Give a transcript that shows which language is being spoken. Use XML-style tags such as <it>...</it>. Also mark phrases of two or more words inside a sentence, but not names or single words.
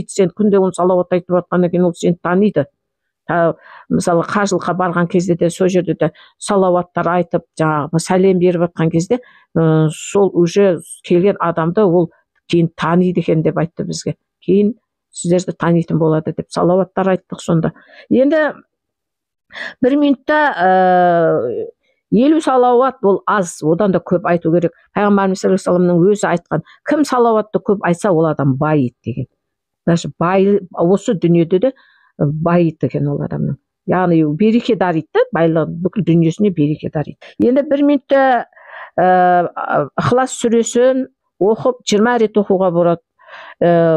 <kk>Сен күнде оны салауат айтып жатқаннан кейін ол сені таниды. Мысалы қажылыққа барған кезде де сол жерде де салауаттар айтып, жаңағы сәлем беріп жатқан кезде сол уже келген адамды ол кейін таниды екен деп айтты бізге. Кейін сіздерді танитын болады деп салауаттар айттық сонда. Енді 1 минутта 50 салауат бұл аз, одан да көп айту керек. Пайғамбарымыз</kk> <ar>صلى الله عليه وسلم</ar> <kk>өзі айтқан, кім салауатты көп айтса, ол адам байиды деген. Даже осы дүниеде де байиды екен ол адамның. Яғни береке дариды, байлық бүкіл дүниесіне береке дариды. Енді 1 минутта Ықылас сүресін оқып 20 рет оқуға болады.</kk>